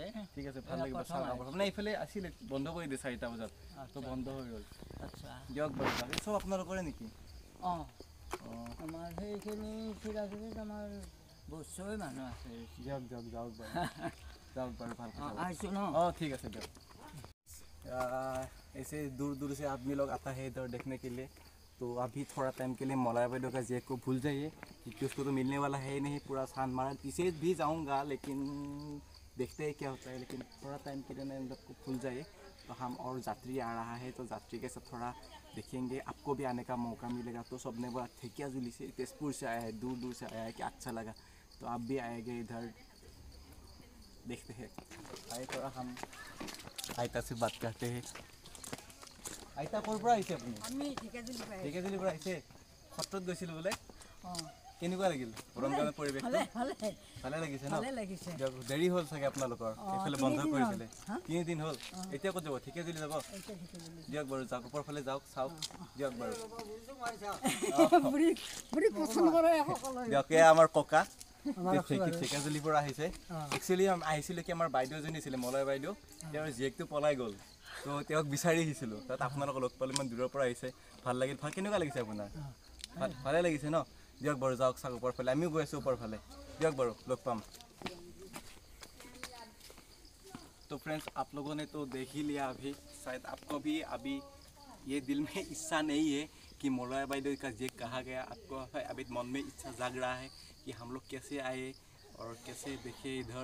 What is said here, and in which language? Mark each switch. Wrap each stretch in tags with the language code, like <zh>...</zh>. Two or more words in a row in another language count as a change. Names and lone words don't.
<as>ঠিক আছে, ভাল লাগিব। মানে এইফালে আছিলে, বন্ধ কৰি দিয়ে 4টা বজাত, তো বন্ধ হৈ গ'ল। আচ্ছা, দিয়ক বাৰু। চব আপোনালোকৰে নেকি? অঁ আমাৰ সেইখিনি চিৰাজুলিত আমাৰ বছৰে মানুহ আছে। দিয়ক দিয়ক, যাওক বাৰু। যাওক বাৰু, ভাল আহিছোঁ ন?</as> <hi>ठीक है दियक। ऐसे दूर दूर से आदमी लोग आता है इधर देखने के लिए। तो अभी थोड़ा टाइम के लिए मौलाया भाई का जेक को भूल जाइए, क्योंकि उसको तो मिलने वाला है ही नहीं। पूरा सान मारा पीछे भी जाऊंगा, लेकिन देखते हैं क्या होता है। लेकिन थोड़ा टाइम के लिए मैं उन लोग को भूल जाइए। तो हम और यात्री आ रहा है, तो यात्री के साथ थोड़ा देखेंगे, आपको भी आने का मौका मिलेगा। तो सबने बोला ठेकियाजुली से, तेजपुर से आया है, दूर दूर से आया है, कि अच्छा लगा, तो आप भी आएंगे इधर। देखते हैं। आए थोड़ा हम आयता से बात करते हैं।</hi> <as>आयता ক'ৰ পৰা আহিছে আপুনি? আমি ঢেকীয়াজুলিৰ পৰা। ঢেকীয়াজুলিৰ পৰা আহিছে? সত্ৰত গৈছিলোঁ বোলে? কেনেকুৱা লাগিল মৰমগাঁৱৰ পৰিৱেশটো? ভালে লাগিছে ন? দেৰি হ'ল চাগে আপোনালোকৰ? এইফালে বন্ধ কৰিছিলে 3 দিন হ'ল। এতিয়া ক'ত যাব? ঢেকীয়াজুলি যাব? দিয়ক বাৰু, যাওক, ওপৰ ফালে যাওক, চাওক। দিয়ক বাৰু। দিয়ক, এয়া আমাৰ ককা ঢেকীয়াজুলিৰ পৰা আহিছে। একচুৱেলি আহিছিলোঁ কি, আমাৰ বাইদেউ এজনী আছিলে, মলয় বাইদেউ, তেওঁৰ জীয়েকটো পলাই গ'ল। তো তেওঁক বিচাৰি আহিছিলোঁ, তাত আপোনালোকক লগ পালে, ইমান দূৰৰ পৰা আহিছে। ভাল লাগিল। কেনেকুৱা লাগিছে আপোনাৰ? ভালে লাগিছে ন? দিয়ক বাৰু, যাওক, চাওক ওপৰ ফালে। আমিও গৈ আছোঁ ওপৰ ফালে। দিয়ক বাৰু, লগ পাম।</as> <hi>तो फ्रेंड्स, आप लोगों ने तो देख ही लिया अभी। शायद आपको भी अभी ये दिल में इच्छा नहीं है कि मौलाया भाई का जेक कहा गया। आपको अभी मन में इच्छा जाग रहा है कि हम लोग कैसे आए और कैसे देखे इधर।</hi>